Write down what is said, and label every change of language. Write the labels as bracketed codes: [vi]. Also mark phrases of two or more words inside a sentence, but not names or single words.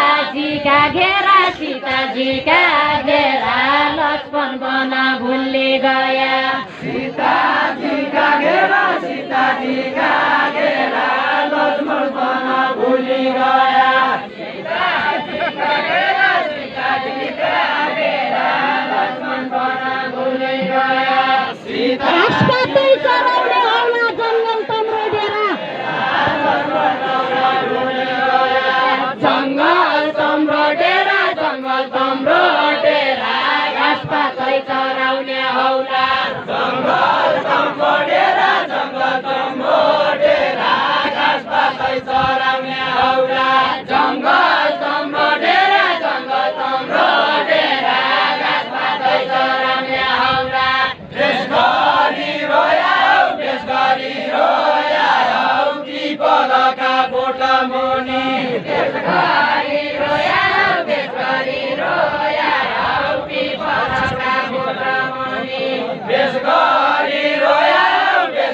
[hi] सीताजी का घेरा लक्ष्मण बन भुल्ली गया सीताजी का घेरा लक्ष्मण बन भुल्ली गया लक्ष्मण बन भुल्ली गया [ne] राजपातै चराउने औला जङ्गल तम्रो डेरा जङ्गल तम्रो डेरा घाँसपातै चराउने औला जङ्गल तम्रो डेरा घाँसपातै चराउने औला जङ्गल तम्रो डेरा घाँसपातै चराउने औला देशभरि रोयाऊ पिपलका बोट मुनि देशभरि रोयाऊ पिपलका बोट मुनि देशभरि रोयाऊ